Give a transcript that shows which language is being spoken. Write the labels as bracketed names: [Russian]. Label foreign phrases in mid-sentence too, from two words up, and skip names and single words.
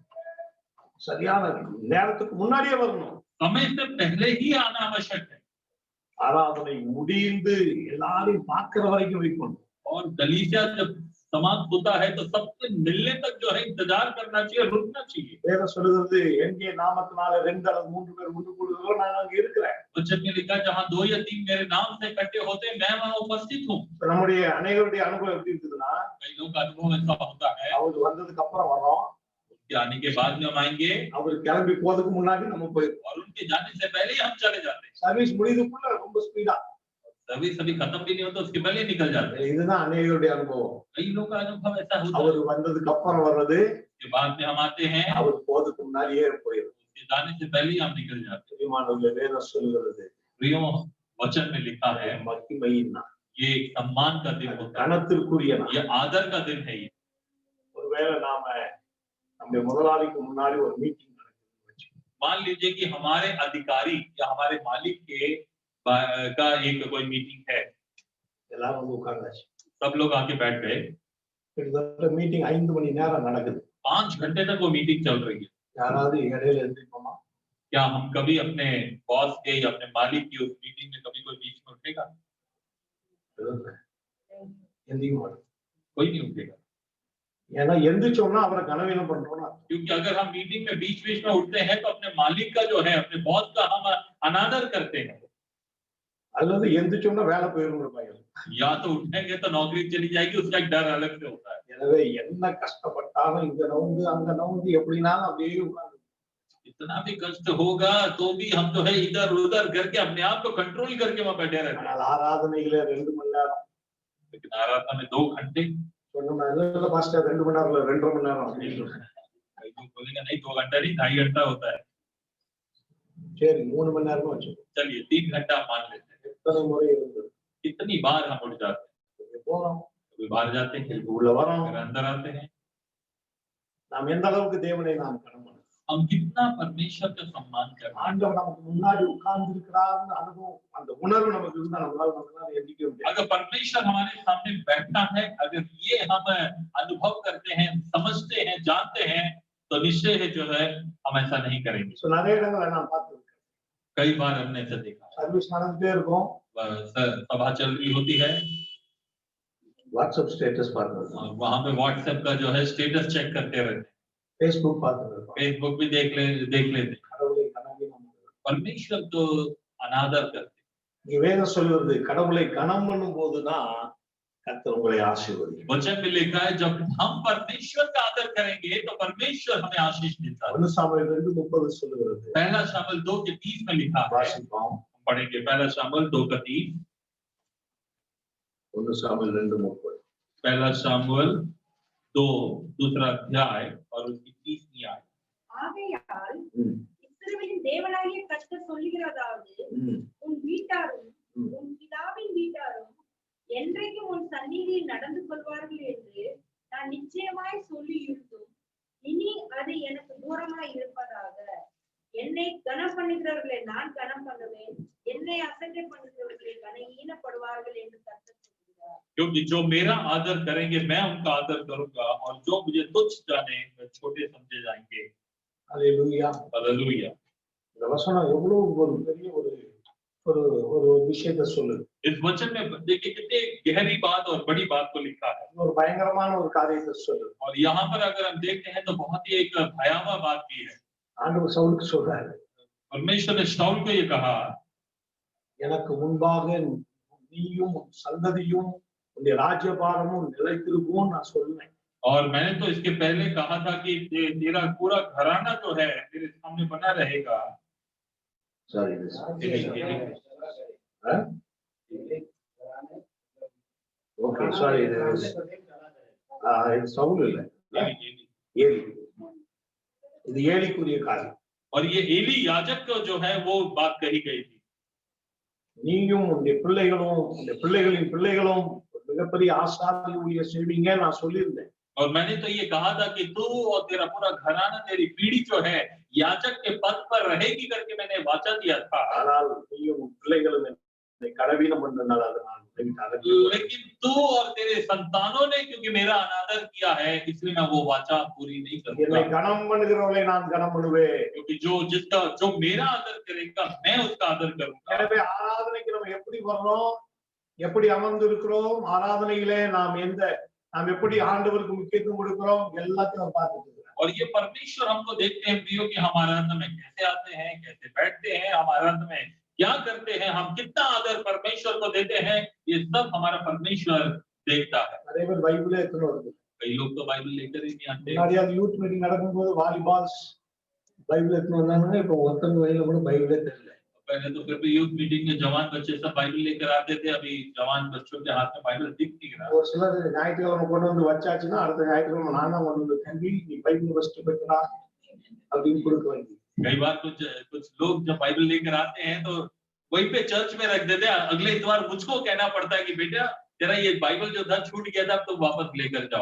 [Tamil] சரியான நேரத்துக்கு முன்னாடியே வரணும். [Hindi] समय से पहले ही आना आवश्यक है। [Tamil] ஆராதனை முடிந்து எல்லாரையும் பார்க்கிற வரைக்கும் வெயிட் பண்ணணும். [Hindi] और कलीसिया जब समाप्त होता है तो सबसे मिलने तक जो है इंतजार करना चाहिए, रुकना चाहिए। [Tamil] வேதம் சொல்லுகிறது எங்கே நாமத்தினால 2 அல்லது 3 பேர் ஒன்று கூடுகிறோ நான் அங்க இருக்கிறேன். [Hindi] वचन में लिखा जहां 2 या 3 मेरे नाम से इकट्ठे होते हैं, मैं वहां उपस्थित हूँ। [Tamil] நம்முடைய அநேகருடைய அனுபவம் எப்படி இருக்குதுன்னா, [Hindi] कई लोग का अनुभव ऐसा होता है, [Tamil] அவர் வந்ததுக்கு அப்புறம் வரோம், [Hindi] उनके आने के बाद में हम आएंगे [Tamil] அவர் கிளம்பி போறதுக்கு முன்னாடி நம்ம போயிருக்கோம். [Hindi] और उनके जाने से पहले ही हम चले जाते हैं। [Tamil] சர்வீஸ் முடியுதுக்குள்ள ரொம்ப ஸ்பீடா. [Hindi] सभी खत्म भी नहीं होता, उसके पहले ही निकल जाते हैं। [Tamil] இதுதான் அநேகருடைய அனுபவம். [Hindi] कई लोग का अनुभव ऐसा होता है, [Tamil] அவர் வந்ததுக்கு அப்புறம் வர்றது, [Hindi] उसके बाद में हम आते हैं, [Tamil] அவர் போறதுக்கு முன்னாடியே போயிடும். [Hindi] उसके जाने से पहले ही हम निकल जाते हैं। [Tamil] பிரியமானவர்களே, வேதம் சொல்லுகிறது [Hindi] प्रियो, वचन में लिखा है [Tamil] மகிமையின் நாள், [Hindi] ये एक सम्मान का दिन होता है, [Tamil] கனத்திற்குரிய நாள். [Hindi] ये आदर का दिन है। ये [Tamil] ஒருவேளை நாம நம்முடைய முதலாளிக்கு முன்னாடி ஒரு மீட்டிங் நடக்குதுன்னு வச்சுக்கோங்க. [Hindi] मान लीजिए कि हमारे अधिकारी या हमारे मालिक के का एक कोई मीटिंग है, [Tamil] எல்லாரும் வந்து உட்கார்ந்தாச்சு. [Hindi] सब लोग आके बैठ गए, [Tamil] கிட்டத்தட்ட மீட்டிங் 5 மணி நேரம் நடக்குது. [Hindi] 5 घंटे तक वो मीटिंग चल रही है। [Tamil] யாராவது இடையில எழுந்திருப்போமா? [Hindi] क्या हम कभी अपने बॉस के या अपने मालिक की उस मीटिंग में कभी कोई बीच में उठेगा? [Tamil] எந்திரிக்க மாட்டோம். [Hindi] कोई नहीं उठेगा, [Tamil] ஏன்னா எந்திரிச்சோம்னா அவரை கனவீனம் பண்றோம்னா அர்த்தம். [Hindi] क्योंकि अगर हम मीटिंग में बीच बीच में उठते हैं तो अपने मालिक का जो है, अपने बॉस का हम अनादर करते हैं। [Tamil] அல்லது எந்திரிச்சோம்னா வேலை போயிருங்கிற பயம். [Hindi] या तो उठेंगे तो नौकरी चली जाएगी, उसका एक डर अलग से होता है। [Tamil] எனவே என்ன கஷ்டப்பட்டாலும் இங்க நவுந்து அங்க நவுந்து எப்படினாலும் அப்படியே உட்கார்ந்து [Hindi] इतना भी कष्ट होगा तो भी हम जो है इधर उधर करके अपने आप को कंट्रोल करके वहां बैठे रहते हैं। [Tamil] ஆனால் ஆராதனையில 2 மணி நேரம் [Hindi] लेकिन आराधना में 2 घंटे, [Tamil] சொன்னோம்னா இல்ல பாஸ்டர் 2 மணி நேரம் இல்ல 2.5 மணி நேரம் அப்படின்னு சொல்றாங்க. [Hindi] कई लोग बोलेंगे नहीं 2 घंटा नहीं 2.5 घंटा होता है। [Tamil] சரி 3 மணி நேரமும் வச்சுக்கோ. [Hindi] चलिए 3 घंटा मान लेते हैं। [Tamil] எத்தனை முறை இருந்தது? [Hindi] कितनी बार हम उठ जाते हैं, [Tamil] போறோம், [Hindi] कभी बाहर जाते हैं, [Tamil] உள்ள வரோம். [Hindi] फिर अंदर आते हैं। [Tamil] நாம் எந்த அளவுக்கு தேவனை நாம் கனம் பண்ணணும்? [Hindi] हम कितना परमेश्वर का सम्मान करते हैं। [Tamil] ஆண்டவர் நமக்கு முன்னாடி உட்கார்ந்து இருக்கிறார்னு அனுபவம், அந்த உணர்வு நமக்கு இருந்தா நம்மளால எந்திரிக்க முடியாது. [Hindi] अगर परमेश्वर हमारे सामने बैठा है, अगर ये हम अनुभव करते हैं, समझते हैं, जानते हैं, तो निश्चय है जो है हम ऐसा नहीं करेंगे। [Tamil] சோ நிறைய இடங்களை நான் பார்த்திருக்கேன். [Hindi] कई बार हमने ऐसा देखा, [Tamil] சர்வீஸ் நடந்துட்டே இருக்கும், [Hindi] सभा चल रही होती है, [Tamil] வாட்ஸ்அப் ஸ்டேட்டஸ் பார்த்துருக்கோம், [Hindi] वहां पे व्हाट्सएप का जो है स्टेटस चेक करते रहते हैं, [Tamil] ஃபேஸ்புக் பார்த்துருக்கோம். [Hindi] फेसबुक भी देख लेते। [Tamil] கடவுளை கனவீனம் பண்ணுறது. [Hindi] परमेश्वर तो अनादर करते। [Tamil] நீ வேதம் சொல்லுவது கடவுளை கனம் பண்ணும் போதுதான் கர்த்தர் உங்களை ஆசீர்வதிப்பார். [Hindi] वचन में लिखा है जब हम परमेश्वर का आदर करेंगे तो परमेश्वर हमें आशीष देता है। [Tamil] 1 சாமுவேல் 2:30 சொல்லுகிறது. [Hindi] पहला शामुएल 2:30 में लिखा है, [Tamil] வாசிப்போம். [Hindi] पढ़ेंगे पहला शामुएल 2:30। [Tamil] 1 சாமுவேல் 2:30. [Hindi] पहला शामुएल 2 दूसरा अध्याय और उसकी 30वीं आयत। [Tamil] ஆகையால் ம். இஸ்ரவேலின் தேவனாகிய கர்த்தர் சொல்லுகிறதாவது, ம். உன் வீட்டாரும் ம். உன் பிதாவின் வீட்டாரும் என்றைக்கும் உன் சந்நிதியில் நடந்து கொள்வார்கள் என்று நான் நிச்சயமாய் சொல்லி இருந்தும் இனி அது எனக்கு தூரமாய் இருப்பதாக. என்னை கனம் பண்ணுகிறவர்களை நான் கனம் பண்ணுவேன், என்னை அசட்டை பண்ணுகிறவர்களை கனஈனப்படுவார்கள் என்று கர்த்தர் சொல்கிறார்। [Hindi] क्योंकि जो मेरा आदर करेंगे मैं उनका आदर करूंगा और जो मुझे तुच्छ जाने वे छोटे समझे जाएंगे। [Tamil] அல்லேலூயா. [Hindi] हालेलुया। [Tamil] இந்த வசனம் எவ்வளவு ஒரு பெரிய ஒரு ஒரு ஒரு விஷயத்தை சொல்லுது. [Hindi] इस वचन में देखिए कितनी गहरी बात और बड़ी बात को लिखा है। [Tamil] ஒரு பயங்கரமான ஒரு காரியத்தை சொல்லுது. [Hindi] और यहाँ पर अगर हम देखते हैं तो बहुत ही एक भयावह बात भी है। [Tamil] ஆண்டவர் சவுலுக்கு சொல்றாரு, [Hindi] परमेश्वर ने शाऊल को ये कहा, [Tamil] எனக்கு முன்பாக நீயும் உன் சந்ததியும் உன்னுடைய ராஜ்யபாரமும் நிலைத்திருக்கும் நான் சொல்லுவேன். [Hindi] और मैंने तो इसके पहले कहा था कि तेरा पूरा घराना जो है तेरे सामने बना रहेगा। [English] sorry okay sorry [Tamil] இது சவுல் இல்ல, ஏலி. இது ஏலிக்குரிய காரியம். [Hindi] और ये एली याजक को जो है वो बात कही गई थी। [Tamil] நீயும் உன்னுடைய பிள்ளைகளும் உன்னுடைய பிள்ளைகளின் பிள்ளைகளும் மிகப்பெரிய ஆசாரிய ஊழியர் செய்வீங்க நான் சொல்லியிருந்தேன். [Hindi] और मैंने तो ये कहा था कि तू और तेरा पूरा घराना तेरी पीढ़ी जो है याजक के पद पर रहेगी करके मैंने वाचा दिया था। [Tamil] ஆனால் நீயும் உன் பிள்ளைகளும் என்னை கனவீனம் பண்ணனால அதை நான் [Hindi] लेकिन तू और तेरे संतानों ने क्योंकि मेरा अनादर किया है इसलिए मैं वो वाचा पूरी नहीं [Tamil] என்னை [Hindi] करूंगा। [Tamil] கனம் பண்ணுகிறவர்களை நான் கனம் பண்ணுவேன். [Hindi] क्योंकि जो मेरा आदर करेगा मैं उसका आदर करूंगा। [Tamil] எனவே ஆராதனைக்கு நம்ம எப்படி வர்றோம், எப்படி அமர்ந்து இருக்கிறோம், ஆராதனையிலே நாம் எப்படி ஆண்டவருக்கு முக்கியத்துவம் கொடுக்கிறோம் எல்லாத்தையும் நம்ம பார்த்துட்டு இருக்கிறோம். [Hindi] और ये परमेश्वर हमको देखते हैं प्रियो कि हम आराधना में कैसे आते हैं, कैसे बैठते हैं, हम आराधना में क्या करते हैं, हम कितना आदर परमेश्वर को देते हैं, ये सब हमारा परमेश्वर देखता है। [Tamil] நிறைய பேர் பைபிளே எடுத்துன்னு வருது. [Hindi] कई लोग तो बाइबल लेकर ही नहीं आते। [Tamil] முன்னாடி அந்த [English] youth meeting [Tamil] நடக்கும்போது வாலிபால்ஸ் பைபிள் எடுத்துன்னு வந்தாங்க. இப்போ ஒருத்தங்க வயல கூட பைபிளே தெரியல. [Hindi] पहले तो फिर भी [English] youth meeting [Hindi] में जवान बच्चे सब बाइबल लेकर आते थे, अभी जवान बच्चों के हाथ में बाइबल दिख नहीं रहा। [Tamil] ஒரு சிலர் ஞாயிற்றுக்கிழமை கொண்டு வந்து வச்சாச்சுன்னா அடுத்த ஞாயிற்றுக்கிழமை நான் தான் கொண்டு வந்து தம்பி நீ பைபிள் ஃபர்ஸ்ட் பெற்றா அப்படின்னு கொடுக்க வேண்டியது. [Hindi] कई बार कुछ लोग जब बाइबल लेकर आते हैं तो वहीं पे चर्च में रख देते हैं, अगले इतवार मुझको कहना पड़ता है कि बेटा तेरा ये बाइबल जो था छूट गया था, अब तुम वापस लेकर जाओ।